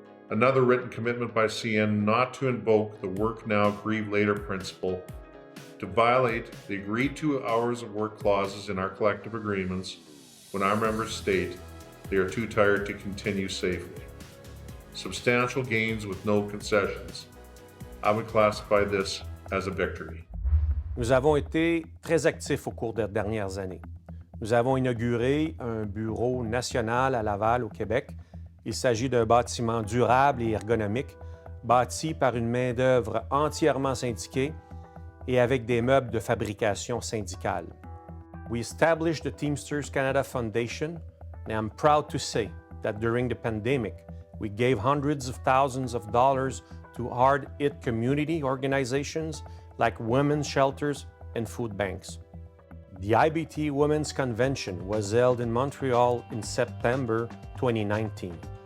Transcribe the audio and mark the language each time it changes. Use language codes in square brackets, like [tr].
[en] Another written commitment by CN not to invoke the work now, grieve later principle, to violate the agreed to hours of work clauses in our collective agreements when our members state they are too tired to continue safely. Substantial gains with no concessions. I would classify this as a victory. [fr] Nous avons été très actifs au cours des dernières années. Nous avons inauguré un bureau national à Laval, au Québec. Il s'agit d'un bâtiment durable et ergonomique, bâti par une main-d'œuvre entièrement syndiquée et avec des meubles de fabrication syndicale. [en] We established the Teamsters Canada Foundation, and I'm proud to say that during the pandemic, we gave hundreds of thousands of dollars to hard-hit community organizations like women's shelters and food banks. The IBT Women's Convention was held in Montreal in September 2019.